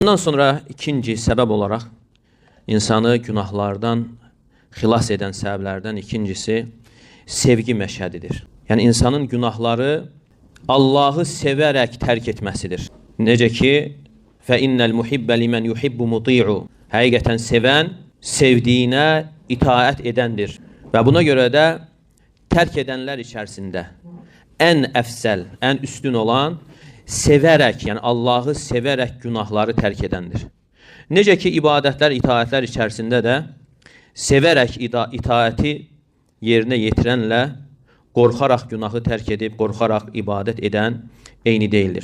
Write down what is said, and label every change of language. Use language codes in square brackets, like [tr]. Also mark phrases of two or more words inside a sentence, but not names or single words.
[az] Bundan sonra ikinci səbəb olaraq insanı günahlardan xilas edən səbəblərdən ikincisi sevgi məşhədidir. Yəni insanın günahları Allahı sevərək tərk etməsidir. Necə ki, [ar] فَإِنَّ الْمُحِبَّ لِمَنْ يُحِبُّ مُطِيعُ [az] Həqiqətən sevən, sevdiyinə itaət edəndir. Və buna görə də tərk edənlər içərisində ən əfsəl, ən üstün olan sevərək, yəni Allahı sevərək günahları tərk edəndir. Necə ki, ibadətlər, itaətlər içərisində də sevərək itaəti yerinə yetirənlə qorxaraq günahı tərk edib, qorxaraq ibadət edən eyni deyildir.